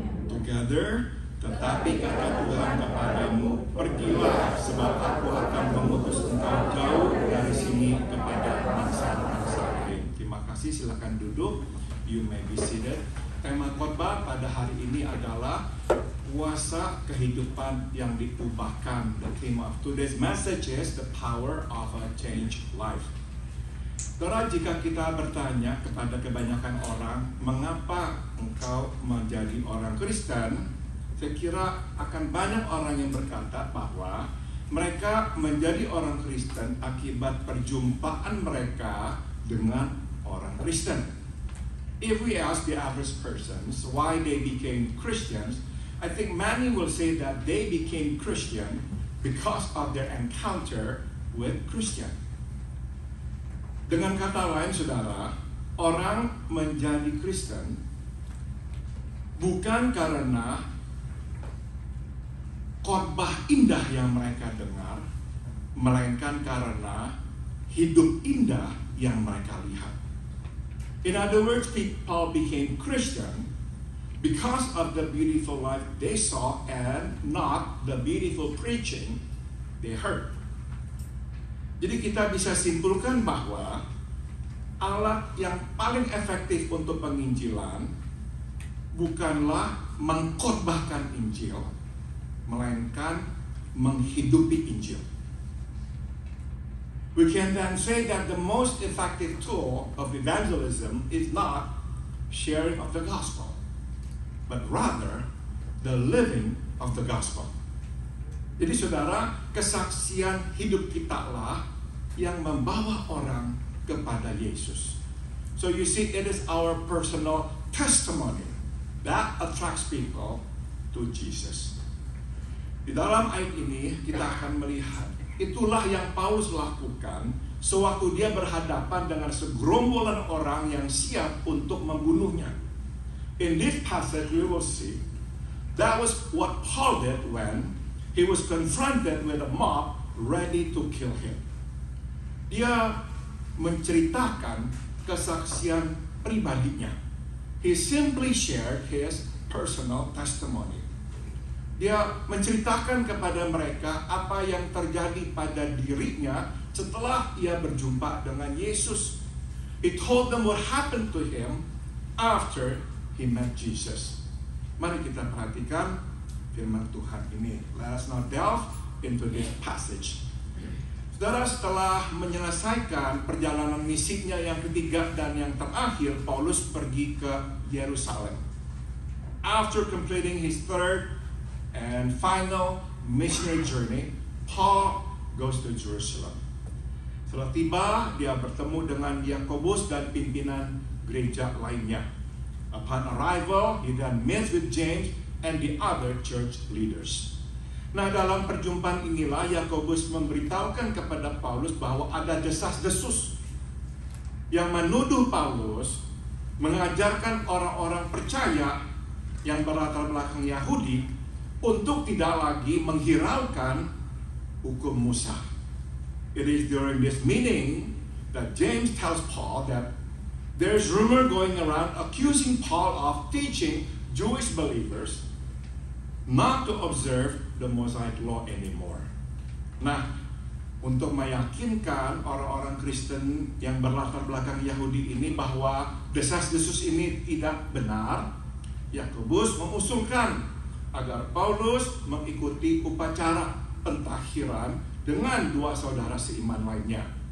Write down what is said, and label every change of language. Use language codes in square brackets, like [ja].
[id] Together, tetapi kata Tuhan kepadamu, pergilah, sebab aku akan mengutus engkau jauh dari sini kepada bangsa-bangsa lain. Terima kasih, silakan duduk. [en] You may be seated. [id] Tema khotbah pada hari ini adalah kuasa kehidupan yang diubahkan. [en] The theme of today's message is the power of a changed life. [id] Saudara, jika kita bertanya kepada kebanyakan orang, mengapa engkau menjadi orang Kristen? Saya kira akan banyak orang yang berkata bahwa mereka menjadi orang Kristen akibat perjumpaan mereka dengan orang Kristen. [en] If we ask the average persons why they became Christians, I think many will say that they became Christian because of their encounter with Christian. [id] Dengan kata lain, saudara, orang menjadi Kristen bukan karena khotbah indah yang mereka dengar, melainkan karena hidup indah yang mereka lihat. [en] In other words, people became Christian because of the beautiful life they saw and not the beautiful preaching they heard. [id] Jadi kita bisa simpulkan bahwa alat yang paling efektif untuk penginjilan bukanlah mengkhotbahkan Injil, melainkan menghidupi Injil. [en] We can then say that the most effective tool of evangelism is not sharing of the gospel, but rather the living of the gospel. [id] Jadi saudara, kesaksian hidup kita lah yang membawa orang kepada Yesus. [en] So you see, it is our personal testimony that attracts people to Jesus. [id] Di dalam ayat ini kita akan melihat itulah yang Paulus lakukan sewaktu dia berhadapan dengan segerombolan orang yang siap untuk membunuhnya. [en] In this passage we will see that was what Paul did when he was confronted with a mob ready to kill him. [id] Dia menceritakan kesaksian pribadinya. [en] He simply shared his personal testimony. [id] Dia menceritakan kepada mereka apa yang terjadi pada dirinya setelah ia berjumpa dengan Yesus. [en] He told them what happened to him after he met Jesus. [id] Mari kita perhatikan firman Tuhan ini. [en] Let us now delve into this passage. [id] Saudara, setelah menyelesaikan perjalanan misinya yang ketiga dan yang terakhir, Paulus pergi ke Yerusalem. [en] After completing his third and final missionary journey, Paul goes to Jerusalem. [id] Setelah tiba, dia bertemu dengan Yakobus dan pimpinan gereja lainnya. [en] Upon arrival, he then meets with James and the other church leaders. [id] Nah, dalam perjumpaan inilah Yakobus memberitahukan kepada Paulus bahwa ada desas-desus yang menuduh Paulus mengajarkan orang-orang percaya yang berlatar belakang Yahudi untuk tidak lagi menghiraukan hukum Musa. [en] It is during this meeting that James tells Paul that there's rumor going around accusing Paul of teaching Jewish believers not to observe the Mosaic law anymore. [id] Nah, untuk meyakinkan orang-orang Kristen yang berlatar belakang Yahudi ini bahwa desas-desus ini tidak benar, Yakobus mengusulkan agar Paulus mengikuti upacara pentahiran dengan dua saudara seiman lainnya.